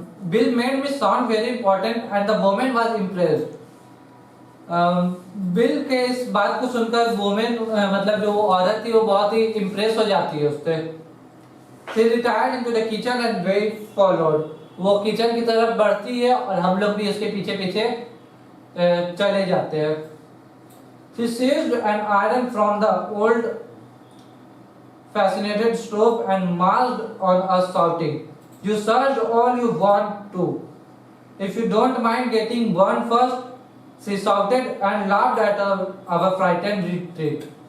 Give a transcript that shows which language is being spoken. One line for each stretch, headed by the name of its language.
English: Bill made me sound very important and the woman was impressed.
Hindi: Bill के इस बात को सुनकर वुमन, मतलब जो औरत थी, वो बहुत ही इम्प्रेस हो जाती है उससे।
English: She retired into the kitchen and we followed.
Hindi: वो किचन की तरफ बढ़ती है और हम लोग भी उसके पीछे पीछे चले जाते हैं।
English: She seized an iron from the old fascinated stove and marched on us shouting, "You search all you want to. If you don't mind getting burned first," she shouted and laughed at our frightened retreat.